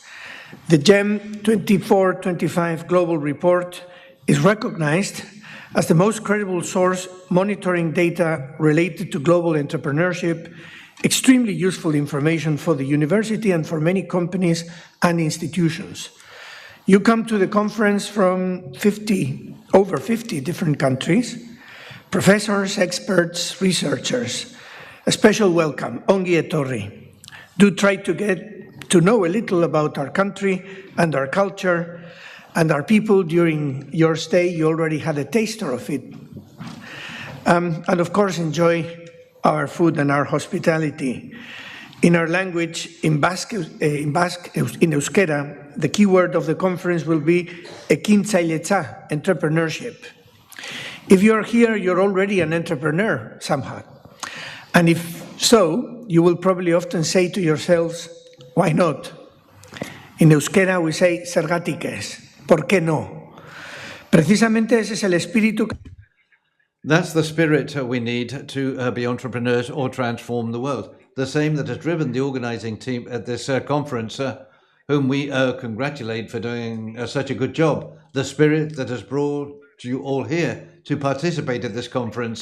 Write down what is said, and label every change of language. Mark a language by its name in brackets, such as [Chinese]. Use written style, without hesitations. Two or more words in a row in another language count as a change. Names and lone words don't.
[English] The GEM 24-25 Global Report is recognized as the most credible source monitoring data related to global entrepreneurship, extremely useful information for the university and for many companies and institutions. You come to the conference from over 50 different countries, professors, experts, researchers. A special welcome, [Basque] ongi etorri. [English] Do try to get to know a little about our country and our culture and our people during your stay. You already had a taster of it. And of course, enjoy our food and our hospitality. In our language, in Basque, in Euskera, the key word of the conference will be ekintzailetza, entrepreneurship. If you're here, you're already an entrepreneur somehow. And if So, you will probably often say to yourselves, why not? In euskera we say, [Basque] zergatik ez, [Spanish] ¿por qué no? Precisamente ese es el espíritu. [English] That's the spirit we need to be entrepreneurs or transform the world. The same that has driven the organizing team at this conference, whom we congratulate for doing such a good job. The spirit that has brought you all here to participate at this conference.